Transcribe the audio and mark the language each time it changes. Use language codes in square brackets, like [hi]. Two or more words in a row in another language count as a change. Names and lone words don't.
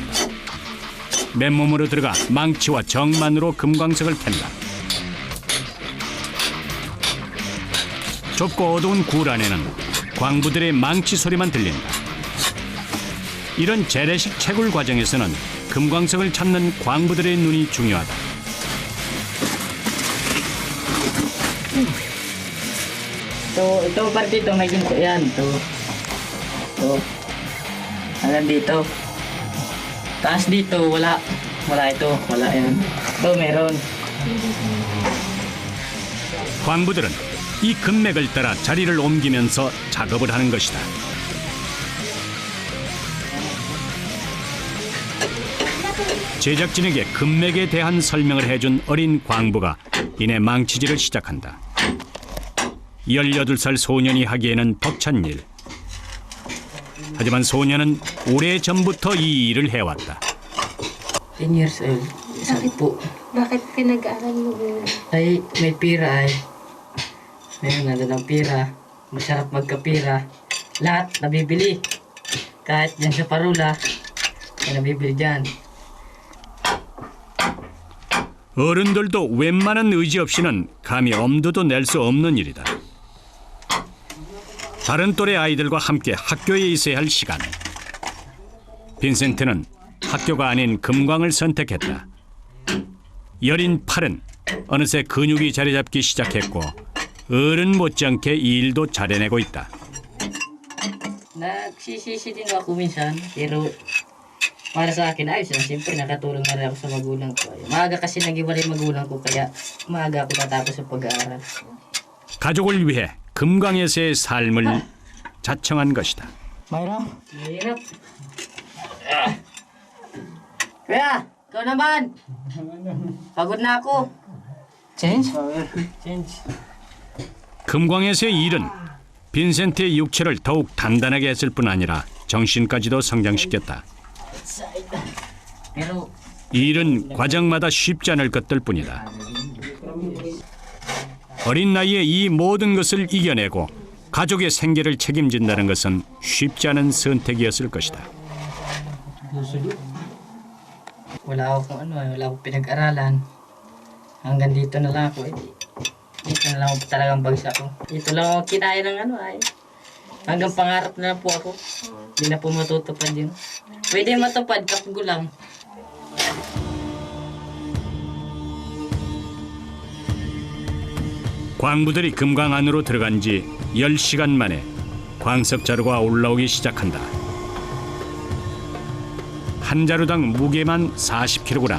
[ko] 맨몸으로 들어가 망치와 정만으로 금광석을 캔다. 좁고 어두운 굴 안에는 광부들의 망치 소리만 들린다. 이런 재래식 채굴 과정에서는 금광석을 찾는 광부들의 눈이 중요하다. [tl] Ito parte dito may ginto yan. Ito. Hanggang dito. Taas dito, wala. Wala ito, wala yan. Ito meron. [ko] 광부들은 이 금맥을 따라 자리를 옮기면서 작업을 하는 것이다. 제작진에게 금맥에 대한 설명을 해준 어린 광부가 이내 망치질을 시작한다. 18살 소년이 하기에는 벅찬 일. 하지만 소년은 오래전부터 이 일을 해왔다. [en] 10 years old. [tl] Sabi po. Bakit pinag-aaral mo yun? Ay, may pira ay. Meron na doon ang pira. Masarap magkapira. Lahat nabibili. Kahit dyan sa parula, ay nabibili dyan. [ko] 어른들도 웬만한 의지 없이는 감히 엄두도 낼 수 없는 일이다. 다른 또래 아이들과 함께 학교에 있어야 할 시간. 빈센트는 학교가 아닌 금광을 선택했다. 여린 팔은 어느새 근육이 자리 잡기 시작했고 어른 못지않게 이 일도 잘해내고 있다. [tl] Nagsisisi din ako minsan, pero para sa akin ayos lang. Siyempre nakatulong na rin ako sa magulang ko. Maaga kasi nag-iwalay magulang ko, kaya maaga ako natapos sa pag-aaral. [ko] 가족을 위해 금광에서의 삶을 자청한 것이다. [tl] Mayra? Mahirap. Kuya, ikaw naman. Pagod na ako. Change? Change. [ko] 금광에서의 일은 빈센트의 육체를 더욱 단단하게 했을 뿐 아니라 정신까지도 성장시켰다. [tl] Pero [ko] 이 일은 과정마다 쉽지 않을 것들 뿐이다. 어린 나이에 이 모든 것을 이겨내고 가족의 생계를 책임진다는 것은 쉽지 않은 선택이었을 것이다. [tl] wala akong pinag-aralan. Hanggang dito na lang ako. Dito na lang ako talagang bagsak ko. Dito lang ako kinaya ng Hanggang pangarap na lang po ako. Hindi na po matutupad yun. Pwede matupad kapag gulang. [ko] 광부들이 금강 안으로 들어간 지 10시간 만에 광석 자루가 올라오기 시작한다. 한 자루당 무게만 40kg.